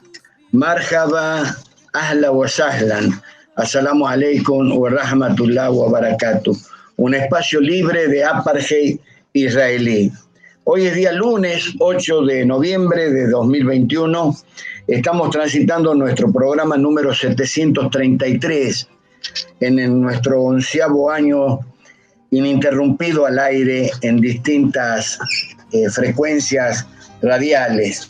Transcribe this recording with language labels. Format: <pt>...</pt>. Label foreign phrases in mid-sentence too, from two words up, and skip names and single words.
<ar>مرحبا، أهلا وسهلا، السلام عليكم ورحمة الله وبركاته.</ar> <es>Un espacio libre de apartheid israelí. Hoy es día lunes 8 de noviembre de 2021. Estamos transitando nuestro programa número 733 en nuestro 11º año ininterrumpido al aire en distintas frecuencias radiales.</es>